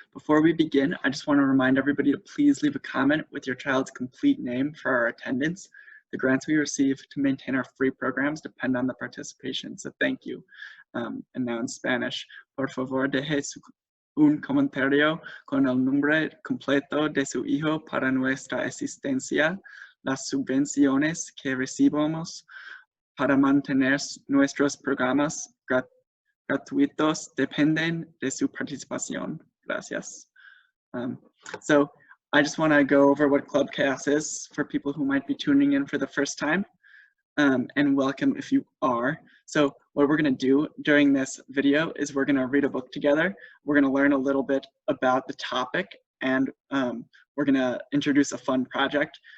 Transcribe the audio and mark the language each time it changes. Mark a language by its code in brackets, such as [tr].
[en] Before we begin, I just want to remind everybody to please leave a comment with your child's complete name for our attendance. The grants we receive to maintain our free programs depend on the participation, so thank you. And now in Spanish, [es] por favor deje un comentario con el nombre completo de su hijo para nuestra asistencia. Las subvenciones que recibimos para mantener nuestros programas gratuitos dependen de su participación. Gracias. [en] So I just want to go over what Club Chaos is for people who might be tuning in for the first time, and welcome if you are. So what we're going to do during this video is we're going to read a book together. We're going to learn a little bit about the topic, and we're going to introduce a fun project.